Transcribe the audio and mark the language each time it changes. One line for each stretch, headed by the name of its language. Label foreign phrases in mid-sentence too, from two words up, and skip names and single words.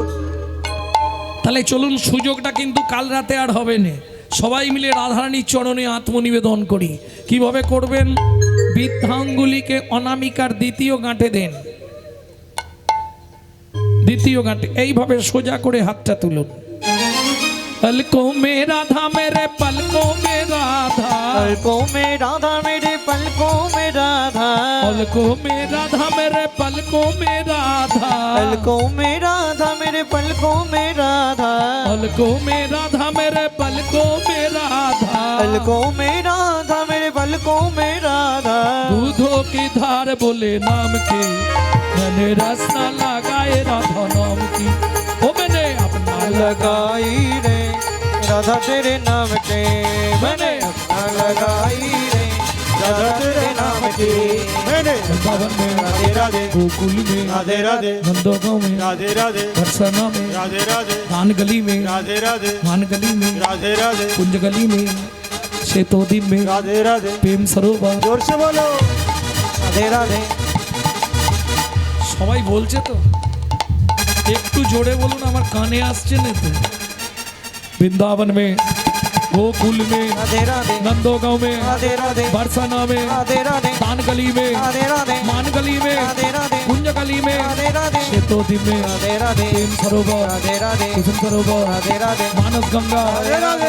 Bangla: তাহলে চলুন সুযোগটা কিন্তু কাল রাতে আর হবে না সবাই মিলে রাধারানীর চরণে আত্মনিবেদন করি কিভাবে করবেন বৃদ্ধাঙ্গুলিকে অনামিকার দ্বিতীয় গাঁটে দেন দ্বিতীয় গাঁটে এইভাবে সোজা করে হাতটা তুলুন
Hindi: पलकों में राधा मेरे पलकों में राधा पलकों में राधा मेरे पलकों में राधा पलकों में राधा मेरे पलकों में राधा पलकों में राधा मेरे पलकों में राधा पलकों में राधा मेरे पलकों में राधा पलकों में राधा मेरे पलकों में राधा दूधों की धार बोले नाम की मैंने रस्ता लगाए राधा नाम की वो मैंने अपना लगाई रे राधा तेरे नाम के मैंने अपना लगाई रे राधा तेरे नाम की मैंने वृंदावन में राधे राधे गोकुल में राधे राधे नंदोगांव में राधे राधे बरसाना में राधे राधे धान गली में राधे राधे मान गली में राधे राधे कुंज गली में शेतोदी में राधे राधे प्रेम सरोवर जोर से बोलो राधे राधे
Bangla: সবাই বলছে তো একটু জোরে বলুন আমার কানে আসছে না তো
Hindi: वृंदावन में गोकुल में राधे राधे नंदोगांव में राधे राधे बरसाना में राधे राधे दान गली में राधे राधे मान गली में राधे राधे कुंज गली में राधे राधे शेतोदी में राधे राधे प्रेम सरोवर राधे राधे कुसुम सरोवर राधे राधे मानस गंगा राधे राधे